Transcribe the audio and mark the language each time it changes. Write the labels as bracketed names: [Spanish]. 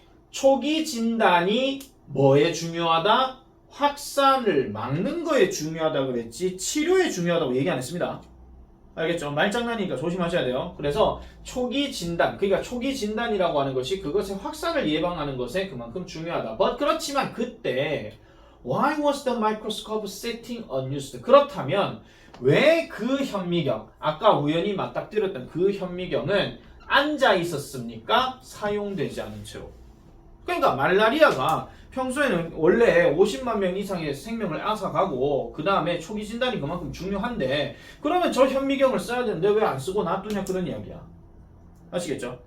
[Korean] 초기 진단이 뭐에 중요하다? 확산을 막는 거에 중요하다 그랬지 치료에 중요하다고 얘기 안 했습니다. 알겠죠? 말장난이니까 조심하셔야 돼요. 그래서 초기 진단, 그러니까 초기 진단이라고 하는 것이 그것의 확산을 예방하는 것에 그만큼 중요하다. 그렇지만 그때 [English] Why was the microscope sitting unused? [Korean] 그렇다면 왜 그 현미경, 아까 우연히 맞닥뜨렸던 그 현미경은 앉아 있었습니까? 사용되지 않은 채로. 그러니까 말라리아가 평소에는 원래 50만 명 이상의 생명을 앗아가고 그 다음에 초기 진단이 그만큼 중요한데 그러면 저 현미경을 써야 되는데 왜 안 쓰고 놔두냐 그런 이야기야. 아시겠죠?